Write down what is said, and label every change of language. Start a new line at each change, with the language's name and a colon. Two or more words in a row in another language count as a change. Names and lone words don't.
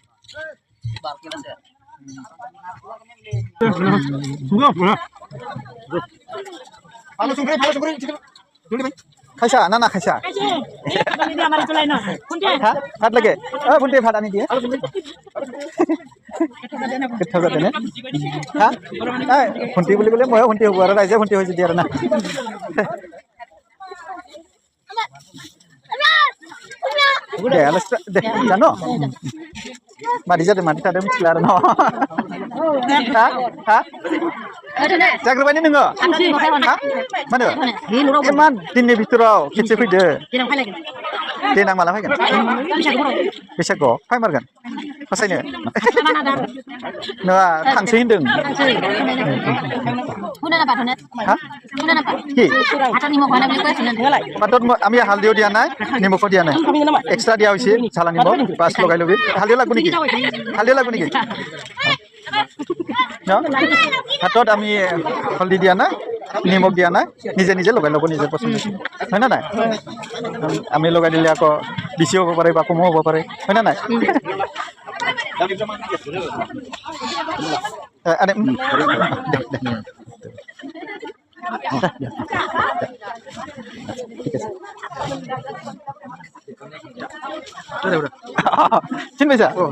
Bodo: खायसा ना खायसा भात लगे बुंदे भात आनी दिए गोथाव जादों ने हुन्थि
Assamese: বুলি ক'লে ময়ো
Bodo: हुन्थि
Assamese: হ'ব আৰু ৰাইজে
Bodo: हुन्थि
Assamese: হৈছে দিয়ে আৰু না
Bodo: दे आलासि दे जानो मादि जादों मादि थादों मिथिला आरो न जाग्रोबाय नोङो मानो इमान दिननि भितराव खेबसे फैदो देनां माला फैगोन बैसागुआव फैमारगोन फसायनो नङा थांसै होनदों
Assamese: কি পাতত আমি হালদিও দিয়া নাই নিমখো দিয়া নাই এক্সট্রা দিয়া হৈছে ঝালা নিমখ বাছ লগাই লবি হালদিও লাগব নেকি ন ভাতত আমি হলদি দিয়া নাই নিমখ দিয়া নাই নিজে নিজে লগাই ল'ব নিজে পচন্দ হয় না নাই আমি লগাই দিলে আকৌ বেছি হ'ব পাৰে বা কমো হ'ব পাৰে হয় না নাই চিন পাইছা